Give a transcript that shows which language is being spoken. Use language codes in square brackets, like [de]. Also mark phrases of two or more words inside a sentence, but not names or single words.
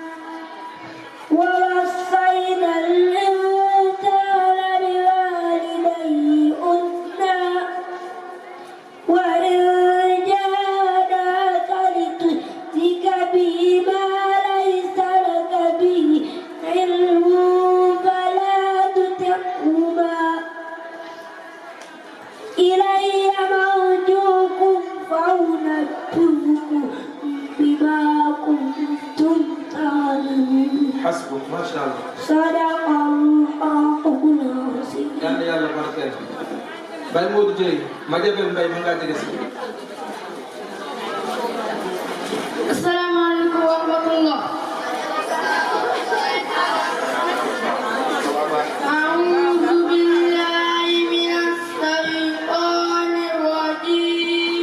[ar] ووصينا الإنسان بوالديه حسنا وإن جاهداك لتشرك به ما ليس لك به علم فلا تطعهما. إلي مرجعكم فأنبئكم بما كنتم تعملون. حسبك ما شاء الله. صدق الله العظيم. [wo] yàlla yàlla barkeel. Baye Modou Dieye ma jabel Mbaye ma ngaa jege si. [ar] السلام عليكم ورحمة الله. أعوذ بالله من الشيطان الرجيم.